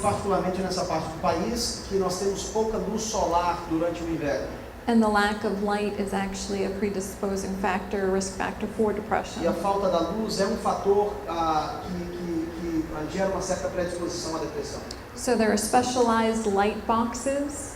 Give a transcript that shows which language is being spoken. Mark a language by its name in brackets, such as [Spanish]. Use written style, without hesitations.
[Portuguese] particularmente nessa parte do país, que nós temos pouca luz solar durante o inverno. [English] And the lack of light is actually a predisposing factor, risk factor for depression. [Portuguese] E a falta da luz é um fator que gera uma certa predisposição à depressão. [English] So there are specialized light boxes